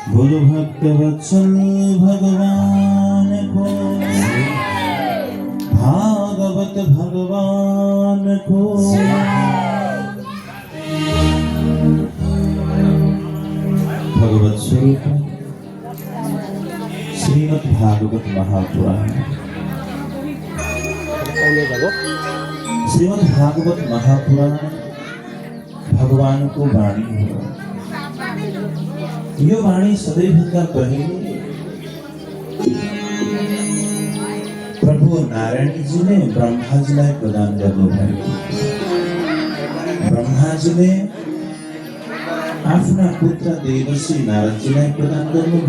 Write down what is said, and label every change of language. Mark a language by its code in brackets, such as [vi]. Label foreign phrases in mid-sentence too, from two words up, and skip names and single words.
[ne] गुरु भक्त वत्सल भगवान को, भागवत भगवान को, भगवत स्वरूप श्रीमद् भागवत महापुराण। श्रीमद् भागवत महापुराण भगवान को वाणी हो। यो वाणी सदैवका पहिले प्रभु नारायणजीले ब्रह्माजीलाई प्रदान गर्नुभयो। ब्रह्माजीले आफ्ना पुत्र देवर्षि नारदजीलाई प्रदान गर्नुभयो।